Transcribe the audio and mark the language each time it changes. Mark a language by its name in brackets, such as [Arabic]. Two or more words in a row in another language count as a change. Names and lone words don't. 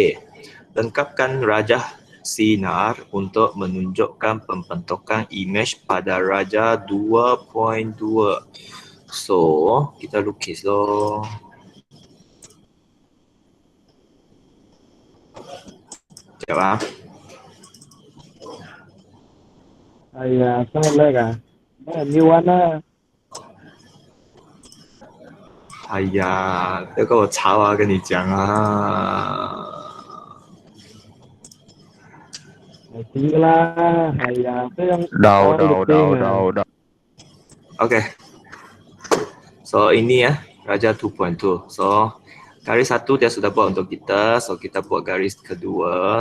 [Malay] Lengkapkan rajah sinar untuk menunjukkan pembentukan imej pada raja 2.2. So, kita lukis loh. Jawab. Ayah, salah kan? Ni warna. [Chinese] 哎呀，这个我查啊，跟你讲啊。 [Malay] Sinilah, ayah. Apa yang Dah. Okay. So ini ya, Raja 2.2. So garis 1 dia sudah buat untuk kita. So kita buat garis kedua.